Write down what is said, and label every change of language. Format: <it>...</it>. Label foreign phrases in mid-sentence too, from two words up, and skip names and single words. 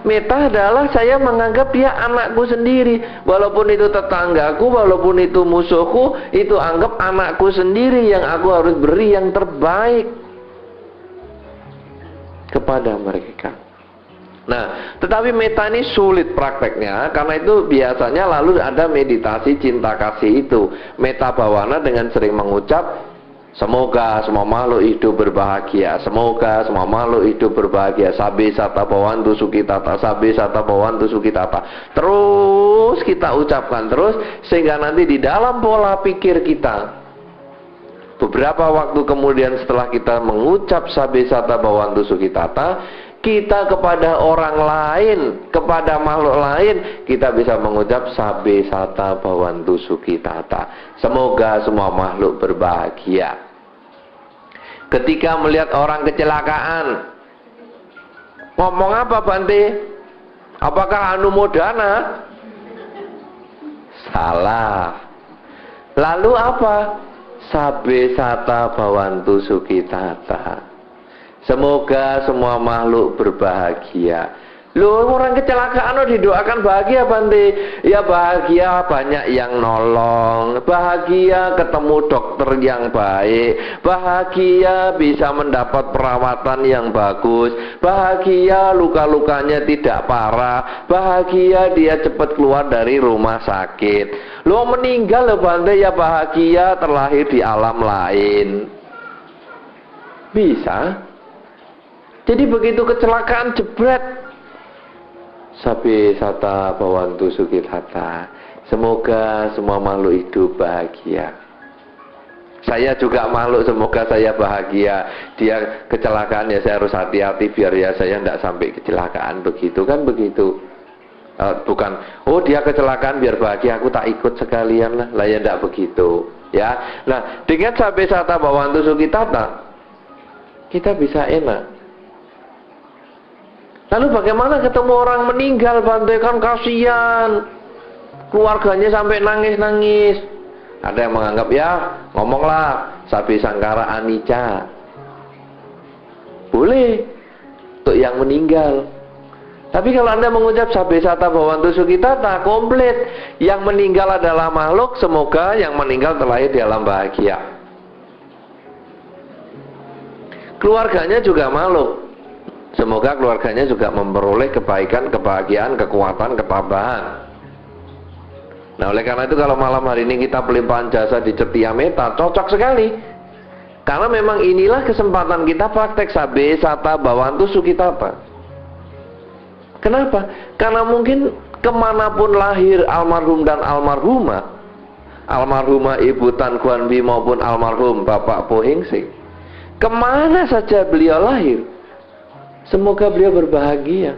<id>Meta adalah saya menganggap dia anakku sendiri, walaupun itu tetanggaku, walaupun itu musuhku, itu anggap anakku sendiri yang aku harus beri yang terbaik kepada mereka. Nah, tetapi meta ini sulit prakteknya, karena itu biasanya lalu ada meditasi cinta kasih itu.</id> <pi>Meta bawana</pi> <id>dengan sering mengucap, semoga semua makhluk hidup berbahagia, semoga semua makhluk hidup berbahagia,</id> <pi>sabe sata bhavantu sukhitata, sabe sata bhavantu sukhitata.</pi> <id>Terus kita ucapkan terus, sehingga nanti di dalam pola pikir kita, beberapa waktu kemudian setelah kita mengucap</id> <pi>sabe sata bhavantu sukhitata,</pi> <id>kita kepada orang lain, kepada makhluk lain, kita bisa mengucap</id> <pi>sabe sata bhavantu sukhitata.</pi> <id>Semoga semua makhluk berbahagia. Ketika melihat orang kecelakaan, ngomong apa Bante? Apakah anumodana? Salah. Lalu apa?</id> <pi>Sabe sata bhavantu sukhitata.</pi> <id>Semoga semua makhluk berbahagia. Loh, orang kecelakaan didoakan bahagia Bante. Ya bahagia banyak yang nolong, bahagia ketemu dokter yang baik, bahagia bisa mendapat perawatan yang bagus, bahagia luka-lukanya tidak parah, bahagia dia cepat keluar dari rumah sakit. Loh, meninggal loh Bante, ya bahagia terlahir di alam lain. Bisa. Jadi begitu kecelakaan jebret,</id> <pi>Sabe sata bawantu sukitata.</pi> <id>Semoga semua makhluk hidup bahagia. Saya juga makhluk, semoga saya bahagia. Dia kecelakaan ya saya harus hati-hati biar ya saya tidak sampai kecelakaan, begitu kan begitu. Bukan, oh dia kecelakaan biar bahagia, aku tak ikut sekalian lah. Lah ya tidak begitu. Ya, nah dengan</id> <pi>sabe sata bawantu sukitata</pi> <id>kita bisa enak. Lalu bagaimana ketemu orang meninggal Bante, kan kasihan, keluarganya sampai nangis-nangis. Ada yang menganggap ya ngomonglah</id> <pi>sabe sangkara anicca,</pi> <id>boleh untuk yang meninggal. Tapi kalau Anda mengucap</id> <pi>sabe sata bawantu sukitata,</pi> <id>komplit. Yang meninggal adalah makhluk, semoga yang meninggal terlahir di alam bahagia. Keluarganya juga makhluk, semoga keluarganya juga memperoleh kebaikan, kebahagiaan, kekuatan, ketabahan. Nah oleh karena itu kalau malam hari ini kita pelimpahan jasa di Cetia Meta, cocok sekali. Karena memang inilah kesempatan kita praktek</id> <pi>sabe sata bawantu sukitata.</pi> <id>Kenapa? Karena mungkin kemanapun lahir almarhum dan almarhumah, almarhumah Ibu Tan Kuan Bi maupun almarhum Bapak Po Heng Seng, kemana saja beliau lahir, semoga beliau berbahagia.</id>